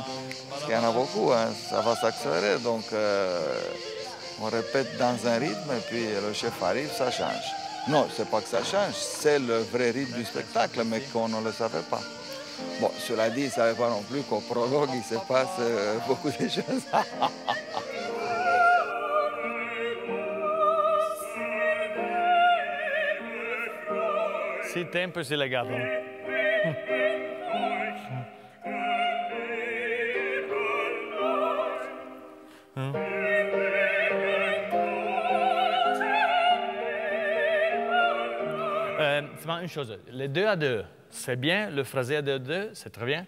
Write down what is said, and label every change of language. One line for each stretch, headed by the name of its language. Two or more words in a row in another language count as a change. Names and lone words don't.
French: Parce qu'il y en a beaucoup, hein? Ça va s'accélérer, donc on répète dans un rythme et puis le chef arrive, ça change. Non, c'est pas que ça change, c'est le vrai rythme du spectacle, mais qu'on ne le savait pas. Bon, cela dit, il ne savait pas non plus qu'au prologue, il se passe beaucoup de choses.
Italian: Sì, tempo si legato.
French: Seulement une chose, les 2 à 2, c'est bien, le phrasé à 2 à 2, c'est très bien.